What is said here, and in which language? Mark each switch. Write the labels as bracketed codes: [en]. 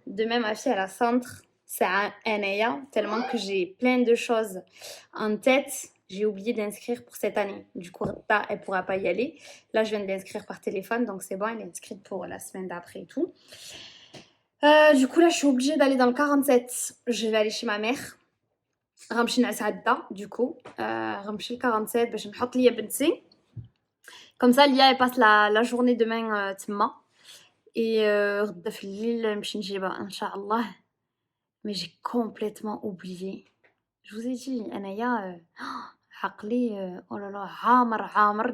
[fr] Demain, ma fille, elle a centre. C'est à Anaya, tellement que j'ai plein de choses en tête. J'ai oublié d'inscrire pour cette année. Du coup, elle ne pourra pas y aller. Là, je viens de l'inscrire par téléphone, donc c'est bon, elle est inscrite pour la semaine d'après et tout. Du coup, là, je suis obligée d'aller dans le 47. Je vais aller chez ma mère. [ar] غنمشي نعسعدة [fr] du coup. [ar] غنمشي le 47 باش نحط ليا بنتي. [fr] Comme ça, Lia, elle passe la journée demain تما. [ar] Et غدا في الليل نمشي نجيبها إن شاء الله. [fr] Mais j'ai complètement oublié. Je vous ai dit, Anaya, عقلي, oh là là, عامر.